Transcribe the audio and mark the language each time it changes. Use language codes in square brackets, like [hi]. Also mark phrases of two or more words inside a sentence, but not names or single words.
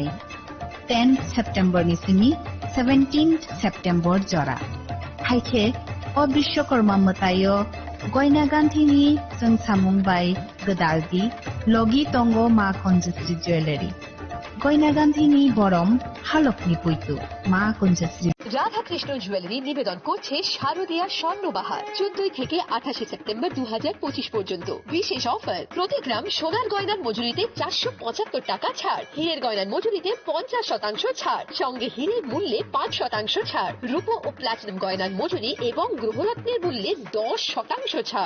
[trp] 10 September nisini 17 September jora. Haike o Bishwakarma matayo goina ganthini samung bai gedaldi logi tongo ma Kunjasri Jewelry. goina ganthini borom halokni puitu ma Kunjasri [bn] রাধা কৃষ্ণ জুয়েলারি নিবেদন করছে শারদীয়া স্বর্ণবাহার 14 থেকে 28 সেপ্টেম্বর 2025 পর্যন্ত বিশেষ অফার প্রতি গ্রাম সোনার গয়নার মজুরিতে 475 টাকা ছাড়, হীরের গয়নার মজুরিতে 50% ছাড়, সঙ্গে হীরের মূল্যে 5% ছাড়, রূপো ও প্লাটিনাম গয়নার মজুরি এবং গ্রহরত্নের মূল্যে 10% ছাড়।